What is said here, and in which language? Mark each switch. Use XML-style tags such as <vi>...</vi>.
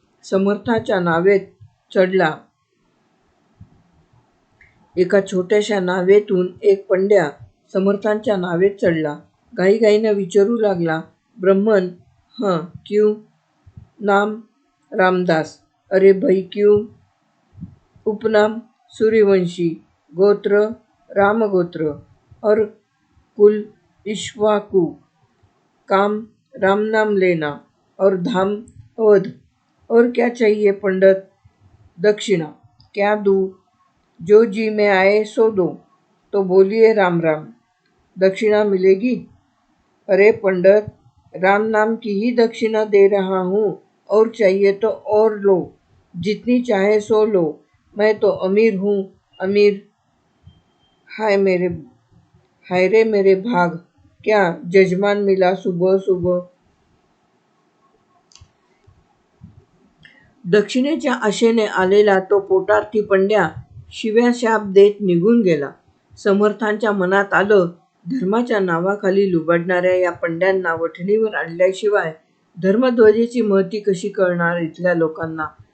<mr>समर्थाच्या नावेत चढला. एका छोट्याशा नावेतून एक पंड्या समर्थांच्या नावेत चढला. घाईघाईनं विचारू लागला, ब्रह्मन,</mr> <hi>हं क्यों? नाम रामदास. अरे भाई क्यों? उपनाम सूर्यवंशी, गोत्र रामगोत्र और कुल इक्ष्वाकु, काम राम नाम लेना और धाम अवध. और क्या चाहिए पंडित? दक्षिणा. क्या दूँ? जो जी में आए सो दो. तो बोलिए राम राम. दक्षिणा मिलेगी? अरे पंडित, राम नाम की ही दक्षिणा दे रहा हूँ, और चाहिए तो और लो, जितनी चाहे सो लो. मैं तो अमीर हूँ, अमीर. हाय रे मेरे भाग, क्या जजमान मिला सुबह सुबह.</hi> <mr>दक्षिणेच्या आशेने आलेला तो पोटार्थी पंड्या शिव्या शाप देत निघून गेला. समर्थांच्या मनात आलं, धर्माच्या नावाखाली लुबाडणाऱ्या या पंड्यांना वठणीवर आणल्याशिवाय धर्मध्वजेची महती कशी कळणार इथल्या लोकांना.</mr>